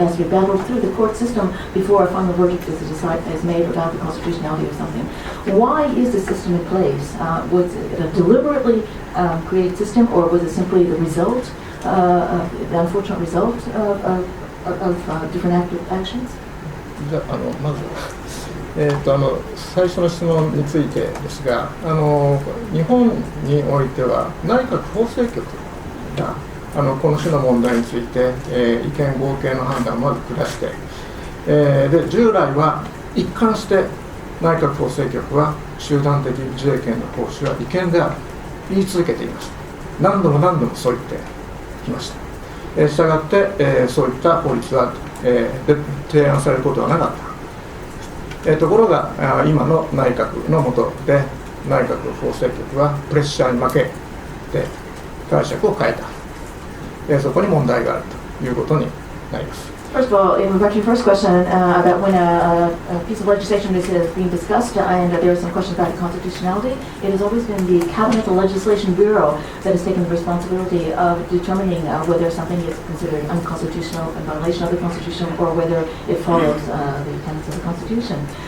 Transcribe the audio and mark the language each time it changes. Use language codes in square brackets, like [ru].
[en] It has to be battled through the court system before a final verdict is made about the constitutionality of something. Why is the system in place? Was it a deliberately created system, or was it simply the result, the unfortunate result of different actions? [ja] じゃあ、まず最初の質問についてですが、日本においては内閣法制局がこの種の問題について、意見合計の判断をまず下して、で従来は一貫して内閣法制局は集団的自衛権の行使は違憲であると言い続けていました。何度もそう言ってきました。したがって、そういった法律は、提案されることはなかった。ところが今の内閣の下で内閣法制局はプレッシャーに負けて解釈を変えた、そこに問題があるということになります。 [en] First of all, in regard to your first question about when a piece of legislation is being discussed and there is some question about constitutionality, it has always been the Cabinet Legislation Bureau that has taken the responsibility of determining whether something is considered unconstitutional, in violation of the Constitution, or whether it follows the tenets of the Constitution.